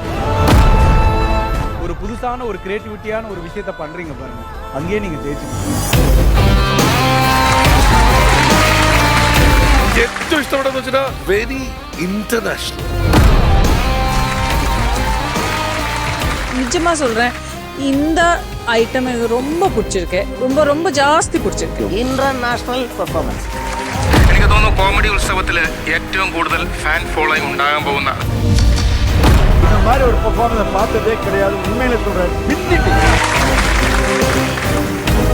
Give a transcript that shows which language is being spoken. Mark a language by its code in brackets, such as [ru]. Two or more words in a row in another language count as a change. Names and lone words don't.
[ta] ஒரு புதுசான ஒரு கிரியேட்டிவிட்டியான ஒரு விஷயத்தை பண்றீங்க பாருங்க, அங்கேயே நீங்க ஜெயிச்சிருக்கீங்க. [ml] ഏറ്റവും ഇഷ്ടപ്പെട്ടെന്ന് വെച്ചാൽ [en] very international. [ta] நிஜமா சொல்றேன், இந்த ஐட்டம் எனக்கு ரொம்ப பிடிச்சிருக்கு. ரொம்ப ரொம்ப ஜாஸ்தி பிடிச்சிருக்கு. [en] International performance. [ml] എനിക്ക് തോന്നുന്നു കോമഡി ഉത്സവത്തിൽ ഏറ്റവും കൂടുതൽ [en] fan following [ml] ഉണ്ടാകാൻ പോകുന്ന [ta] இந்த மாதிரி ஒரு பெர்ஃபார்மன்ஸ் பார்த்ததே கிடையாது. உண்மையில சொல்றேன், பின்னிட்டு